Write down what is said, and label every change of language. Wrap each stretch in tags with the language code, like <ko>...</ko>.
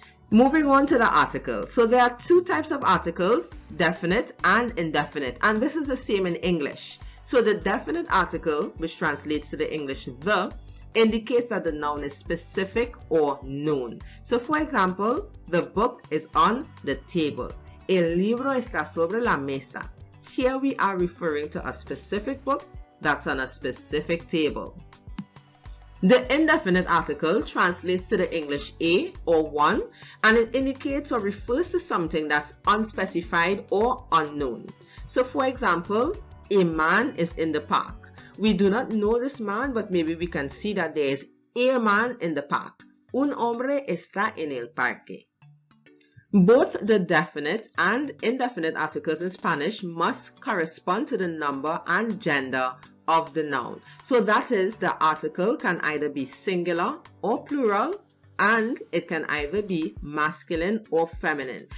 <en>Moving on to the article. So there are 2 types of articles, definite and indefinite, and this is the same in English. So the definite article, which translates to the English the, indicates that the noun is specific or known. So for example, the book is on the table.</en> <es>El libro está sobre la mesa.</es> <en>Here we are referring to a specific book that's on a specific table. The indefinite article translates to the English a or one, and it indicates or refers to something that's unspecified or unknown. So for example, a man is in the park. We do not know this man, but maybe we can see that there is a man in the park.</en> <es>Un hombre está en el parque.</es> <en>Both the definite and indefinite articles in Spanish must correspond to the number and gender of the noun. So that is, the article can either be singular or plural, and it can either be masculine or feminine.</en>